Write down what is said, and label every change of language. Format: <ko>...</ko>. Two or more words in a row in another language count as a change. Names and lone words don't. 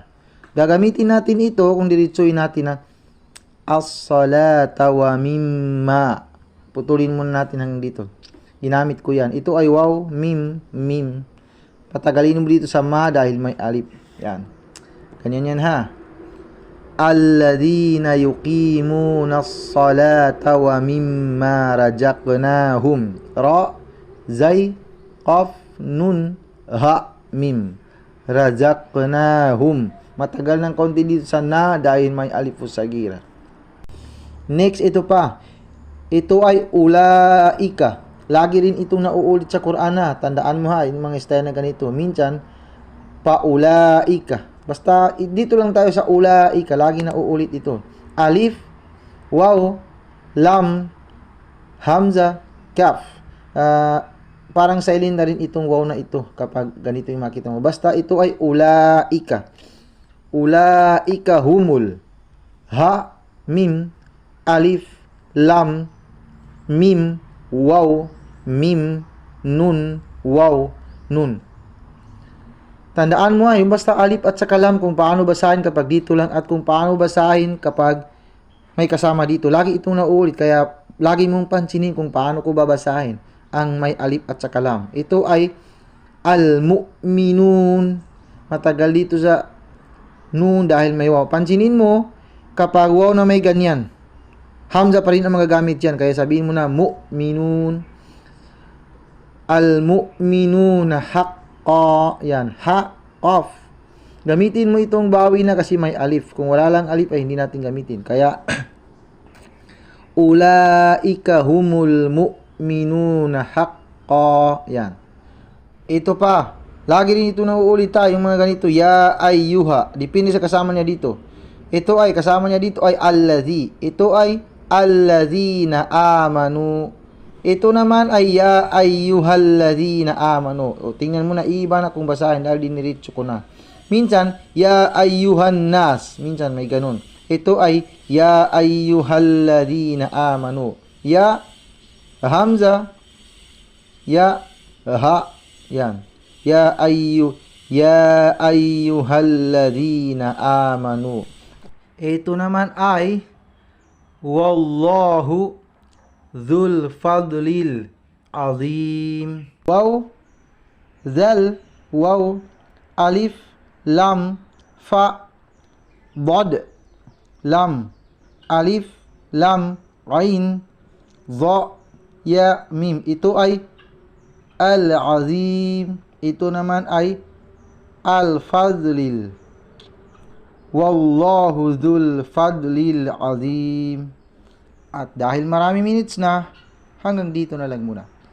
<tl>Gagamitin natin ito kung diretsuhin natin na</tl> <ar>الصلاة ومما.</ar> <tl>Putulin muna natin hanggang dito. Ginamit ko yan. Ito ay waw, mim, mim. Patagalin mo dito sa ma dahil may alif. Yan. Ganyan yan ha.</tl> <ar>الذين يقيمون الصلاة ومما رزقناهم. راء زاي قاف نون هاء ميم. Razaqnahum.</ar> <tl>Matagal ng konti dito sa na dahil may</tl> <ar>ألف صغيرة.</ar> <tl>Next, ito pa. Ito ay ulaika. Lagi rin itong nauulit sa Quran na. Tandaan mo ha, yung mga style na ganito. Minsan, paulaika. Basta, dito lang tayo sa ulaika. Lagi nauulit ito.</tl> <ar>ألف واو لام همزة كاف.</ar> <tl>Parang silent na rin itong waw na ito kapag ganito yung makita mo. Basta ito ay ulaika.</tl> <ar>أولئك هم. هاء ميم ألف لام ميم واو ميم, نون واو نون.</ar> <tl>Tandaan mo yung basta alif at saka lam kung paano basahin kapag dito lang at kung paano basahin kapag may kasama dito. Lagi itong nauulit kaya lagi mong pansinin kung paano ko babasahin ang may alif at saka lam. Ito ay al-mu'minun. Matagal dito sa nun dahil may waw. Pansinin mo kapag waw na may ganyan. Hamza pa rin ang magagamit yan. Kaya sabihin mo na mu'minun.</tl> <ar>المؤمنون حقا. Yan. حاء قاف.</ar> <tl>Gamitin mo itong bawi na kasi may alif. Kung wala lang alif ay hindi natin gamitin. Kaya</tl> <ar>أولئك هم المؤمنون حقا.</ar> <tl>Yan. Ito pa. Lagi rin ito nauulit tayo. Yung mga ganito.</tl> <ar>يا أيها.</ar> <tl>Depende sa kasama niya dito. Ito ay kasama niya dito ay alladhi. Ito ay</tl> <ar>الذين آمنوا.</ar> <tl>Ito naman ay</tl> <ar>يا أيها الذين آمنوا.</ar> <tl>O, tingnan mo na, iba na kung basahin dahil diniritso ko na. Minsan,</tl> <ar>يا أيها الناس.</ar> <tl>Minsan may ganun. Ito ay</tl> <ar>يا أيها الذين آمنوا. ياء همزة ياء هاء, yan. يا أيها الذين آمنوا.</ar> <tl>Ito naman ay</tl> <ar>والله ذو الفضل العظيم. واو ذال واو ألف لام فاء ضاد لام ألف لام عين ظاء ياء ميم.</ar> <tl>Ito ay al-azim. Ito naman ay al-fadlil.</tl> <ar>والله ذو الفضل العظيم.</ar> <tl>At dahil marami minutes na, hanggang dito na lang muna.</tl>